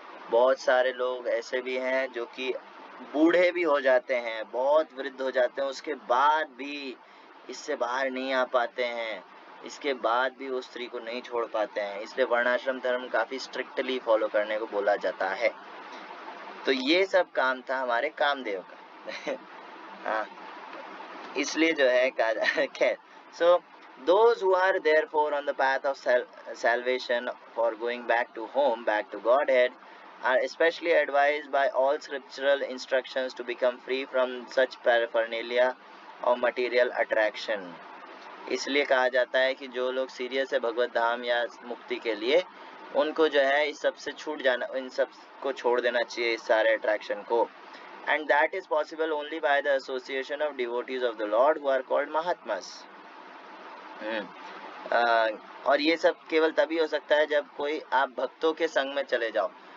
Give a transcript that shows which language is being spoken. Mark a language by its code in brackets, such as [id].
[hi] बहुत सारे लोग ऐसे भी हैं जो कि बूढ़े भी हो जाते हैं, बहुत वृद्ध हो जाते हैं, उसके बाद भी इससे बाहर नहीं आ पाते हैं, इसके बाद भी वो स्त्री को नहीं छोड़ पाते हैं। इसलिए वर्णाश्रम धर्म काफी स्ट्रिक्टली फॉलो करने को बोला जाता है। तो ये सब काम था हमारे कामदेव का। हाँ, इसलिए जो है खैर, [en] so those who are therefore on the path of salvation for going back to home, back to Godhead, are especially advised by all scriptural instructions to become free from such paraphernalia of material attraction. [hi] इसलिए कहा जाता है कि जो लोग serious है भगवत धाम या मुक्ति के लिए, उनको जो है इस सब से छूट जाना, इन सब को छोड़ देना चाहिए, इस सारे अट्रैक्शन को। [en] And that is possible only by the association of devotees of the Lord who are called Mahatmas. [hi] और ये सब केवल तभी हो सकता है जब कोई आप भक्तों के संग में चले जाओ।